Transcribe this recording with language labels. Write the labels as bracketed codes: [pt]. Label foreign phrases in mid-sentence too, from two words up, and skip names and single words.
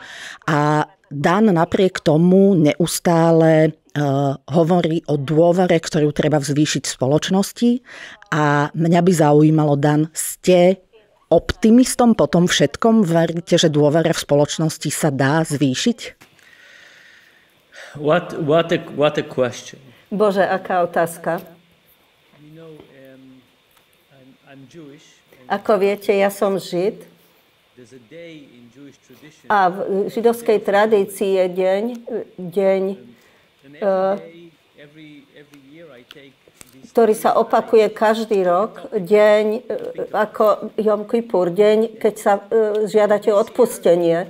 [sk] A Dan napriek tomu neustále hovorí o dôvere, ktorú treba zvýšiť v spoločnosti. A mňa by zaujímalo, Dan, ste optimistom po tom všetkom? Veríte, že dôvera v spoločnosti sa dá zvýšiť? [en] What a question. [sk] Bože, aká otázka. Ako viete, ja som Žid a v židovskej tradícii je deň, ktorý sa opakuje každý rok, deň ako Jom Kippur, deň, keď sa žiadate odpustenie.